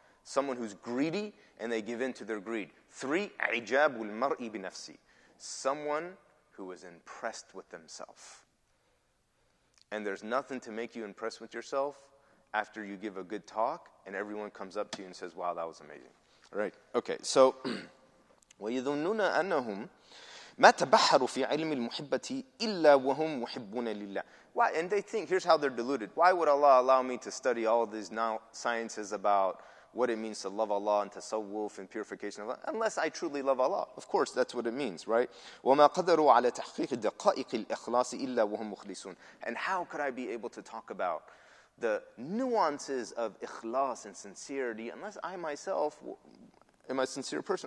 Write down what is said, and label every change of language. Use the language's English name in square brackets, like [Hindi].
[English] Someone who's greedy and they give in to their greed. [Arabic] 3, إِعْجَابُ الْمَرْءِ بِنَفْسِهِ. [English] Someone who is impressed with themselves. And there's nothing to make you impressed with yourself after you give a good talk and everyone comes up to you and says, wow, that was amazing. Right? Okay, so [Arabic] وَيَظُنُّونَ أَنَّهُمْ مَا تَبَحَّرُوا فِي عِلْمِ الْمُحِبَّةِ إِلَّا وَهُمْ مُحِبُّونَ لِلَّهِ. [English] Why? And they think, here's how they're deluded. Why would Allah allow me to study all of these now sciences about what it means to love Allah and tasawwuf and purification of Allah, unless I truly love Allah? Of course, that's what it means, right? [Arabic] وَمَا قَدَرُوا عَلَى تَحْقِيقِ دَقَائِقِ الْإِخْلَاصِ إِلَّا وَهُمْ مُخْلِصُونَ. [English] And how could I be able to talk about the nuances of ikhlas and sincerity unless I myself am a sincere person?